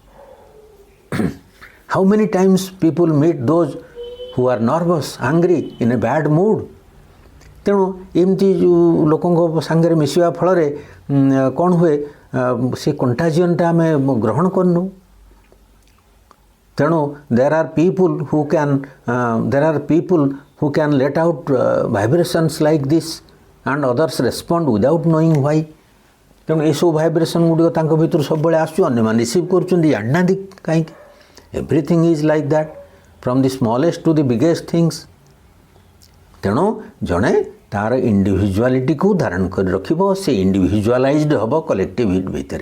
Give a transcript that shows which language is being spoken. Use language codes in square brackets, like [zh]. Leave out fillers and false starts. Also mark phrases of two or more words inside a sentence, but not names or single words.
[en] How many times people meet those who are nervous angry in a bad mood. [or] ତେଣୁ ଏମିତି ଯେଉଁ ଲୋକଙ୍କ ସାଙ୍ଗରେ ମିଶିବା ଫଳରେ କ'ଣ ହୁଏ, ସେ କଣ୍ଟାଜିଅନ୍ଟା ଆମେ ଗ୍ରହଣ କରିନେଉ। [en] ତେଣୁ there are people who can let out vibrations like this and others respond without knowing why। [or] ତେଣୁ ଏସବୁ ଭାଇବ୍ରେସନ୍ ଗୁଡ଼ିକ ତାଙ୍କ ଭିତରୁ ସବୁବେଳେ ଆସୁଛି, ଅନ୍ୟମାନେ ରିସିଭ୍ କରୁଛନ୍ତି, ଜାଣିନାହାନ୍ତି କାହିଁକି। [en] Everything is like that from the smallest to the biggest things. [or] ତେଣୁ ଜଣେ ତା'ର ଇଣ୍ଡିଭିଜୁଆଲିଟିକୁ ଧାରଣ କରି ରଖିବ, ସେ ଇଣ୍ଡିଭିଜୁଆଲାଇଜ୍ଡ ହେବ କଲେକ୍ଟିଭ ଭିତରେ।